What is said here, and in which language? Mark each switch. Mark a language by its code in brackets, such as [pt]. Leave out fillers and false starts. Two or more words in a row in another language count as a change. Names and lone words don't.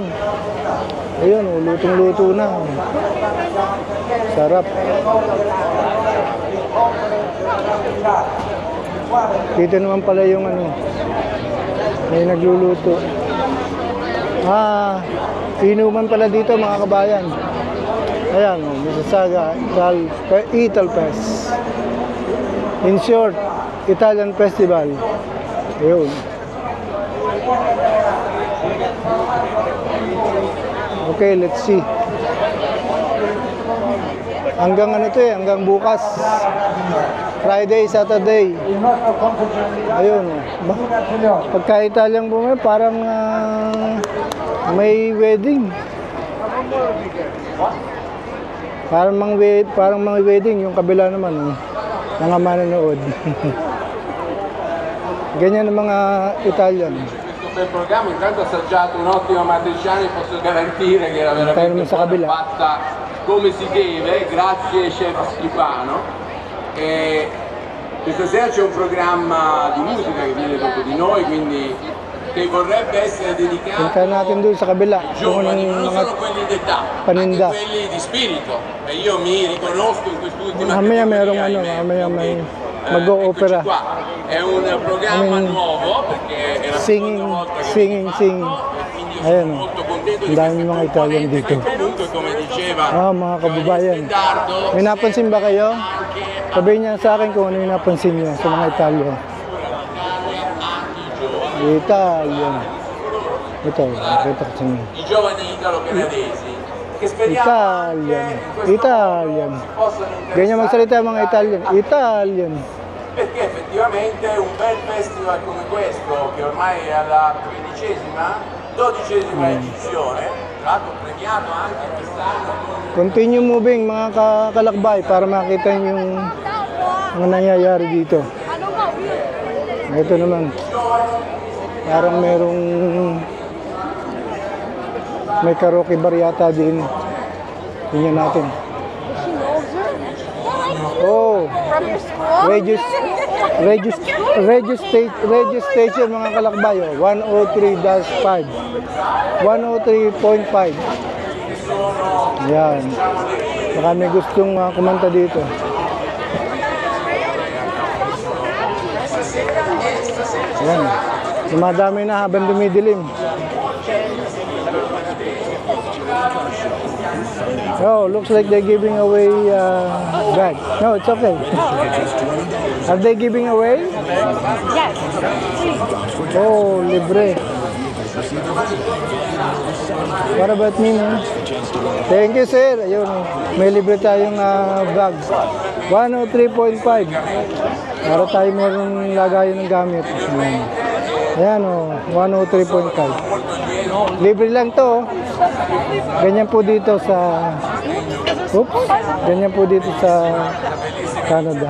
[tl] Ayun, lutong-luto na. Sarap. Dito naman pala yung may nagluluto. Inuman pala dito mga kabayan. Ayan, Mississauga Italfest. [en] In short, Italian Festival. Ayun. Okay, let's see. [tl] Hanggang hanggang bukas. [en] Friday, Saturday. Ayun. [tl] Pagka Italian bumay, parang may wedding. Parang mga wedding, yung kabila naman, mga manonood. Ganyan ang mga Italian. [it] Per programma intanto ho assaggiato un'ottima matriciana e posso garantire che era veramente fatta come si deve, grazie chef Schifano. E questa sera c'è un programma di musica che viene dopo di noi, quindi che vorrebbe essere dedicato [tl] Puntahan natin doon sa kabila. [it] ai giovani, ma non solo quelli d'età, [tl] paninda. [it] anche quelli di spirito. E io mi riconosco in quest'ultima [tl] Mamaya merong [it] categoria, [tl] mamaya may [it] quindi, [tl] mag-o-opera. [it] eccoci qua. È un programma nuovo perché è la seconda volta che [tl] Singing. [it] quindi io sono [tl] Ayan, [it] molto contento [tl] ang [it] di [tl] dami [it] questo [tl] mga Italian [it] componente [tl] dito. [it] che comunque come diceva [tl] Mga kababayan. [it] Stendardo, [tl] May napansin ba kayo? Sabihin niya sa akin kung ano yung napansin niyo sa mga Italian. Italian. Ito, nakita ko sa inyo. [it] I giovani italo-canadesi che speriamo [tl] Italian. [it] anche in questo [tl] Italian. [it] modo si possano interessare [tl] Ganyan magsalita ang mga Italian. Italian. [it] perché effettivamente un bel festival come questo che ormai è alla 12ª edizione, tra l'altro premiato anche quest'anno con [en] Continue moving [tl] mga kalakbay para makita niyo yung mga nangyayari dito. Ito naman. Parang may karaoke bar yata din. Tingnan natin. Oh, registration mga kalakbay. 103-5. 103.5. Yan. Baka may gustong kumanta dito. Yan. Dumadami na habang dumidilim. [en] Oh, looks like they're giving away bag. No, it's okay. Are they giving away? Yes. Oh, libre. What about me, man? Thank you, sir. [tl] Ayun, may libre tayong bag. 103.5. Para tayo meron lagayan ng gamit. Ayan, oh, 103.5. Libre lang to. Ganyan po dito sa ganyan po dito sa Canada.